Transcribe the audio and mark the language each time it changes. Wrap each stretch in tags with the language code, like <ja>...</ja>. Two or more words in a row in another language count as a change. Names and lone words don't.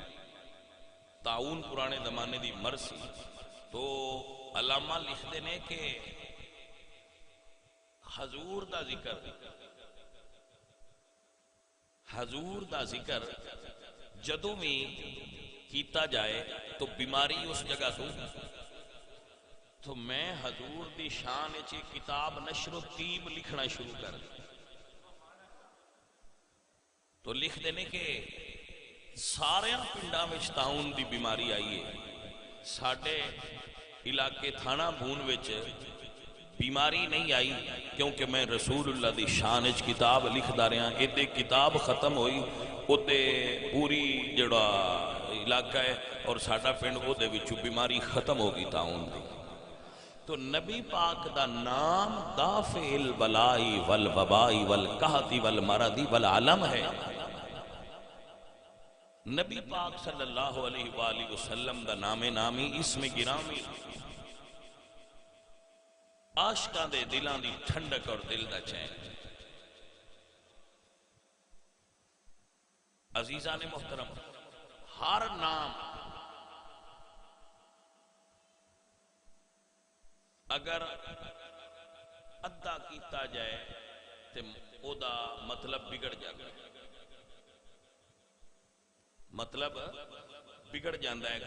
<pa>طاعون پرانے زمانے دی مرض سی، تو علامہ لکھتے نے کہ حضور دا ذکر جدوں بھی کیتا جائے تو بیماری اس جگہ تو میں حضور دی شان وچ کتاب نشر الطیب لکھنا شروع کر دی۔ تو لکھ دینے کہ سارے پنڈاں وچ طاعون دی بیماری آئی ہے، ساڈے علاقے تھانہ بون وچ بیماری نہیں آئی، کیونکہ میں رسول اللہ دی شان وچ کتاب لکھدا رہا۔ ایدے کتاب ختم ہوئی اوتے پوری جڑا علاقہ ہے اور ساڈا پنڈ او دے وچوں بیماری ختم ہو گئی طاعون دی۔ تو نبی پاک دا نام</pa> <ar>دافع البلاء والوباء والقحط والمرض والعلم</ar> <pa>ہے۔ نبی پاک</pa> <ar>صلی اللہ علیہ وآلہ وسلم</ar> <pa>دا نام نامی اسم گرامی، عاشقاں دے دلاں دی ٹھنڈک اور دل دا چین۔ عزیزان محترم، ہر نام اگر ادا کیتا جائے تو او دا مطلب</pa> <ur>بگڑ جاتا ہے، مطلب بگڑ جاتا ہے۔</ur>